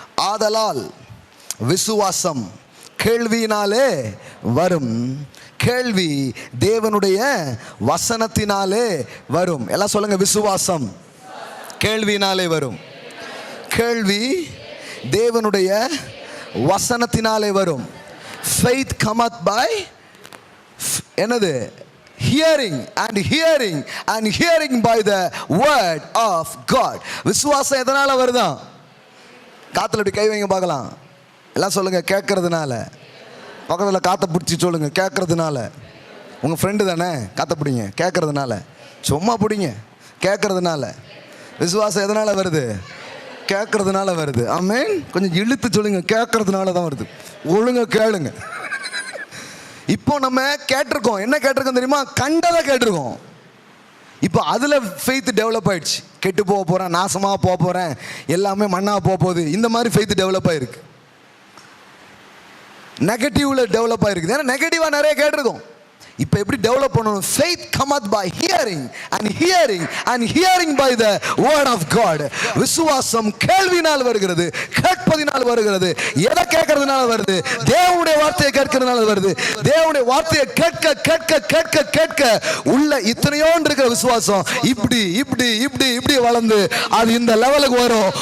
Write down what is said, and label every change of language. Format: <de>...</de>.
<ta>ஆதலால் விசுவாசம் கேள்வியினாலே வரும், கேள்வி தேவனுடைய வசனத்தினாலே வரும். எல்லாம் சொல்லுங்க, விசுவாசம் கேள்வியினாலே வரும், கேள்வி தேவனுடைய வசனத்தினாலே வரும்.</ta> <en>Faith cometh by</en> <ta>என்னது?</ta> <en>Hearing, and hearing, and hearing by the word of God.</en> <ta>விசுவாசம் எதனால வருதான்? காத்துல இப்படி கை வைங்க பார்க்கலாம். எல்லாம் சொல்லுங்க, கேட்கறதுனால. பக்கத்தில் காற்றை பிடிச்சி சொல்லுங்க, கேட்கறதுனால. உங்க ஃப்ரெண்டு தானே, காற்றை பிடிங்க, கேட்கறதுனால. சும்மா பிடிங்க, கேட்கறதுனால. விசுவாசம் எதனால வருது? கேட்கறதுனால வருது. ஆமென். கொஞ்சம் இழுத்து சொல்லுங்க, கேட்கறதுனால தான் வருது. ஒழுங்க கேளுங்க. இப்போ நம்ம கேட்டிருக்கோம், என்ன கேட்டிருக்கோம் தெரியுமா? கண்டதை கேட்டிருக்கோம். இப்போ அதில் ஃபெய்த் டெவலப் ஆயிடுச்சு. கெட்டு போக போகிறேன், நாசமாக போக போகிறேன், எல்லாமே மண்ணாக போக போகுது, இந்த மாதிரி ஃபெய்த் டெவலப் ஆயிருக்கு. நெகட்டிவ்ல டெவலப் ஆயிருக்கு. ஏன்னா நெகட்டிவாக நிறைய கேட்டிருக்கோம். இப்போ எப்படி டெவலப் பண்ணணும்?</ta> <en>faith cometh by hearing, and hearing, and hearing by the word of God.</en> <ta>விசுவாசம் கேள்வினால் வருகிறது, கேட்பதினால் வருகிறது. எதை கேட்கறதுனால வருது? தேவனுடைய வார்த்தையை கேட்கறதுனால வருது. தேவனுடைய வார்த்தையை கேட்க கேட்க கேட்க கேட்க உள்ள இத்தனையோண்டு இருக்கிற விசுவாசம் இப்படி இப்படி இப்படி இப்படி வளர்ந்து அது இந்த லெவலுக்கு வரும்.</ta>